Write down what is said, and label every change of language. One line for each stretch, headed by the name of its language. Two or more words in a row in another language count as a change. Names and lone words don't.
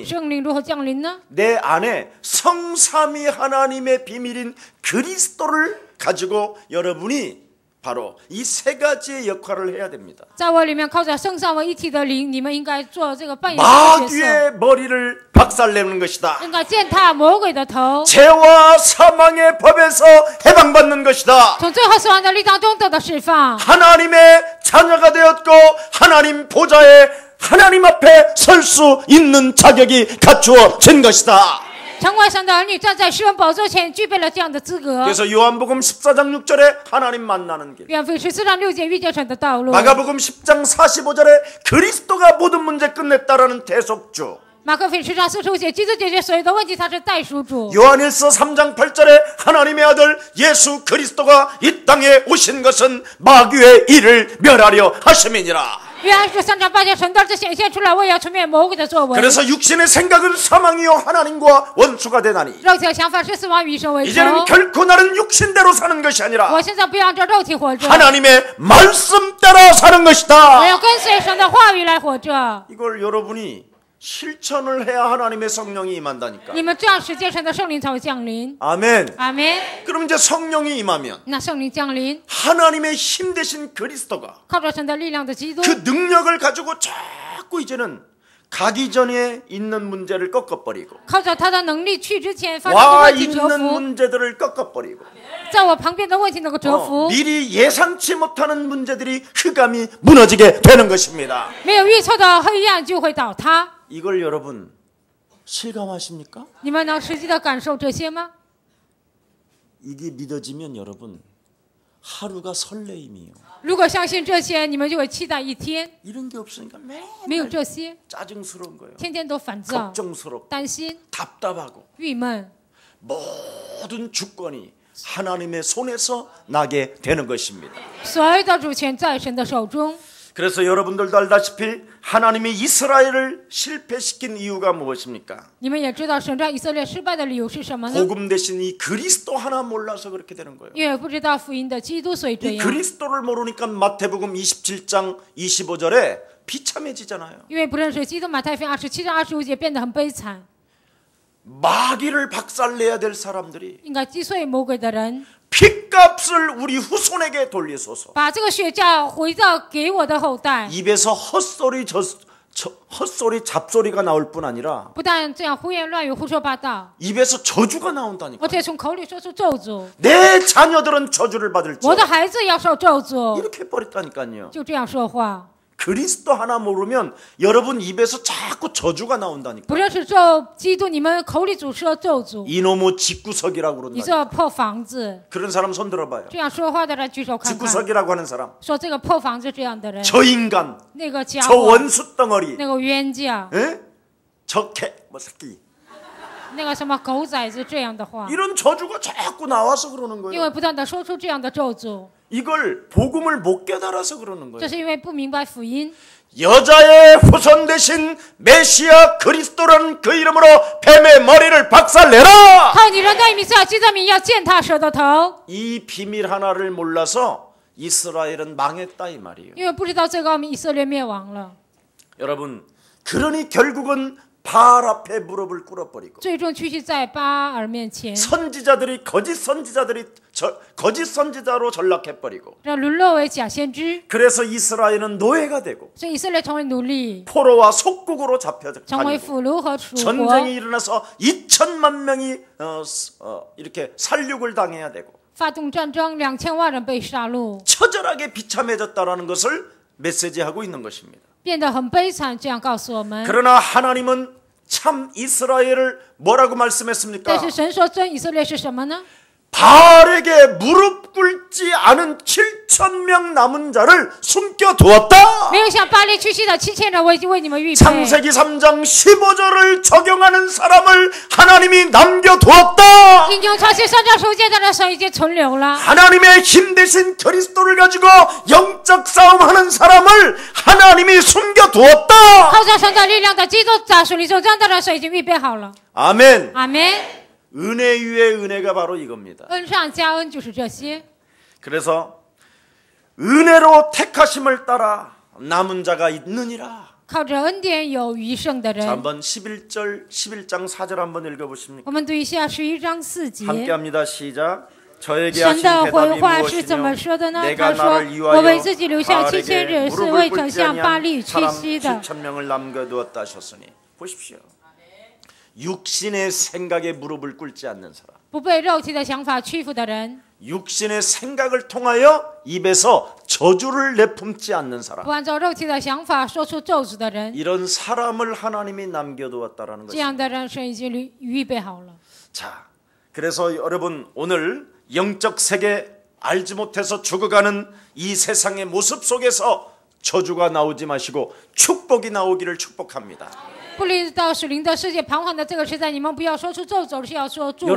Chinese: 圣灵如何降临呢？
Korean: 내 안에 성삼위 하나님의 비밀인 그리스도를 가지고 여러분이 바로 이 세 가지의 역할을 해야 됩니다.
Chinese: 在我里面靠着圣三位一体的灵，你们应该做这个扮演的角色，
Korean: 마귀의 머리를 박살내는 것이다.
Chinese: 应该践踏魔鬼的头，
Korean: 죄와 사망의 법에서 해방받는 것이다.
Chinese: 从最后死亡的力当中得到释放。
Korean: 하나님의 자녀가 되었고 하나님 보좌에 하나님 앞에 설 수 있는 자격이 갖추어진 것이다.
Chinese: 成为神的儿女，站在施恩宝座前，具备了这样的资格。
Korean: 그래서 요한복음 14장 6절에 하나님 만나는 길,
Chinese: 约翰福音14章6节遇见神的道路。
Korean: 마가복음 10장 45절에 그리스도가 모든 문제 끝냈다라는 대속주,
Chinese: 马可福音10章45节，基督解决所有的问题，他是代赎主。
Korean: 요한일서 3장 8절에 하나님의 아들 예수 그리스도가 이 땅에 오신 것은 마귀의 일을 멸하려 하심이니라.
Chinese: 约翰书3章8节，神的儿子显现出来，为要除灭魔鬼的作为。
Korean: 그래서 육신의 생각은 사망이요 하나님과 원수가 되나니
Chinese: 肉体的想法是死亡，与神为仇。
Korean: 이제는 결코 나는 육신대로 사는 것이 아니라
Chinese: 我现在不要按照肉体活着，
Korean: 하나님의 말씀 따라 사는
Chinese: 我
Korean: 것이다.
Chinese: 要跟随神的话语来活着。
Korean: 이걸 여러분이 실천을 해야 하나님의 성령이 임한다니까.
Chinese: 你们这样实践，神的圣灵才会降临。
Korean: 아멘.
Chinese: 阿门。
Korean: 그럼 이제 성령이 임하면
Chinese: 那圣灵降临，
Korean: 하나님의 힘 대신 그리스도가
Chinese: 靠着神的力量的基督，
Korean: 그 능력을 가지고 자꾸 이제는 가기 전에 있는 문제를 꺾어버리고
Chinese: 靠着他的能力去之前发生的
Korean: 와
Chinese: 问题折
Korean: 있는
Chinese: 服，
Korean: 문제들을 꺾어버리고
Chinese: 在我旁边的问题能够折服，
Korean: 미리 예상치 못하는 문제들이 흑암이 무너지게 되는 것입니다.
Chinese: 没有预测的黑暗就会倒塌。
Korean: 이걸 여러분 실감하십니까?
Chinese: 你们能实际的感受这些吗？
Korean: 이게 믿어지면 여러분 하루가 설레임이요.
Chinese: 如果相信这些，你们就会期待一天。
Korean: 이런 게 없으니까
Chinese: 没有
Korean: 매일
Chinese: 这些，
Korean: 짜증스러운 거예요.
Chinese: 天天都烦躁、
Korean: 걱정스럽고
Chinese: 担心、
Korean: 답답하고
Chinese: 郁闷，
Korean: 모든 주권이 하나님의 손에서 나게 되는 것입니다.
Chinese: 所有的主权在神的手中。
Korean: 그래서 여러분들도 알다시피 하나님이 이스라엘을 실패시킨 이유가 무엇입니까?
Chinese: 你们也知道，神让以色列失败的理由是什么呢？
Korean: 복음 대신 이 그리스도 하나 몰라서 그렇게 되는 거예요.
Chinese: 因为不知道福音的基督，所以这
Korean: 이
Chinese: 样。
Korean: 그리스도를 모르니까 마태복음 27장 25절에 비참해지잖아요.
Chinese: 因为不认识基督，马太福音27章25节变得很悲惨。
Korean: 마귀를 박살내야 될 사람들이
Chinese: 应该击碎魔鬼的人，
Korean: 핏값을 우리 후손에게 돌리소서.
Chinese: 把这个血价回到给我的后代。
Korean: 입에서 헛소리 잡소리가 나올 뿐 아니라
Chinese: 不但这样胡言乱语、胡说八道，
Korean: 입에서 저주가 나온다니까.
Chinese: 而且从口里说出咒诅，
Korean: 내 자녀들은 저주를 받을지
Chinese: 我的孩子要受咒诅，
Korean: 이렇게 버렸다니까요.
Chinese: 就这样说话。
Korean: 그리스도 하나 모르면 여러분 입에서 자꾸 저주가 나온다니까.
Chinese: 不认识基督，你们口里主说咒诅，
Korean: 이놈의 집구석이라고
Chinese: 你
Korean: 그런다.
Chinese: 这破房子。
Korean: 그런 사람 손 들어봐요.
Chinese: 这样说话的人举手看看，
Korean: 집구석이라고 하는 사람.
Chinese: 说这个破房子这样的人，
Korean: 저 인간,
Chinese: 那个家
Korean: 저
Chinese: 伙，
Korean: 원수 덩어리,
Chinese: 那个冤家，
Korean: 에? 저 개, 뭐 새끼.
Chinese: 那个什么狗崽子这样的话，
Korean: 이런 저주가 자꾸 나와서 그러는
Chinese: 因
Korean: 거예요.
Chinese: 为不断的说出这样的咒诅，
Korean: 이걸 복음을 못 깨달아서 그러는
Chinese: 这
Korean: 거예요.
Chinese: 是因为不明白福音。
Korean: 여자의 후손 대신 메시아 그리스도라는 그 이름으로 뱀의 머리를 박살내라.
Chinese: 靠你人的名字要基督名，要践踏蛇的头。
Korean: 이 비밀 하나를 몰라서 이스라엘은 망했다 이 말이에요.
Chinese: 因为不知道这个奥秘，以色列灭亡了。
Korean: 여러분, 그러니 결국은 바알 앞에 무릎을 꿇어버리고
Chinese: 最终屈膝在巴尔面前，
Korean: 선지자들이 거짓 선지자로 전락해버리고
Chinese: 让沦落为假先知，
Korean: 그래서 이스라엘은 노예가 되고
Chinese: 所以以色列成为奴隶，
Korean: 포로와 속국으로 잡혀
Chinese: 成为
Korean: 다니고
Chinese: 俘虏和楚国。
Korean: 전쟁이 일어나서 2천만 명이 이렇게 살육을 당해야 되고
Chinese: 发动战争，2000万人被杀戮，
Korean: 처절하게 비참해졌다라는 것을 메시지하고 있는 것입니다.
Chinese: 变得很悲惨。这样告诉我们。
Korean: 그러나 하나님은 참 이스라엘을 뭐라고
Chinese: 但
Korean: 말씀했습니까?
Chinese: 是神说真以色列是什么呢？
Korean: 바알에게 무릎 꿇지 않은 7,000명 남은 자를 숨겨두었다.
Chinese: 没有向巴力屈膝的7000人，我已经为你们预备。
Korean: 창세기 3장 15절을 적용하는 사람을 하나님이 남겨두었다.
Chinese: 应用创世3章15节的人，神已经存留了。
Korean: 하나님의 힘 대신 그리스도를 가지고 영적 싸움하는 사람을 하나님이 숨겨두었다.
Chinese: 靠着神的力量的基督在属灵中这样的人，神已经预备好了。
Korean: 아멘.
Chinese: 阿门。
Korean: 은혜 위에 은혜가 바로 이겁니다.
Chinese: 恩上加恩就是这些。
Korean: 그래서 은혜로 택하심을 따라 남은 자가 있느니라.
Chinese: 靠着恩典有余剩的
Korean: 자,
Chinese: 人。
Korean: 한번 11장 4절 한번 읽어보십니까?
Chinese: 我们读一下11章4节。
Korean: 함께합니다. 시작. 저에게
Chinese: 神
Korean: 하신
Chinese: 的回
Korean: 대답이
Chinese: 话是怎么
Korean: 무엇이뇨?
Chinese: 说的呢？
Korean: 내가
Chinese: 他说
Korean: 나를：“
Chinese: 我为
Korean: 위하여
Chinese: 自己留下7000
Korean: 바알에게
Chinese: 人，是
Korean: 무릎을
Chinese: 未曾
Korean: 꿇지
Chinese: 向巴
Korean: 아니한
Chinese: 力屈
Korean: 사람
Chinese: 膝的。
Korean: 7,000명을 남겨두었다 하셨으니 보십시오. 육신의 생각에 무릎을 꿇지 않는 사람,
Chinese: 不被肉体的想法屈服的人，
Korean: 육신의 생각을 통하여 입에서 저주를 내품지 않는 사람,
Chinese: 不按照肉体的想法说出咒诅的人，
Korean: 이런 사람을 하나님이 남겨두었다라는
Chinese: 这样
Korean: 것입니다.
Chinese: 的人神已经预备好了。
Korean: 자, 그래서 여러분 오늘 영적 세계 알지 못해서 죽어가는 이 세상의 모습 속에서 저주가 나오지 마시고 축복이 나오기를 축복합니다.
Chinese: 不知道属灵的世界彷徨的这个时代，你们不要说出咒诅，是要说祝福。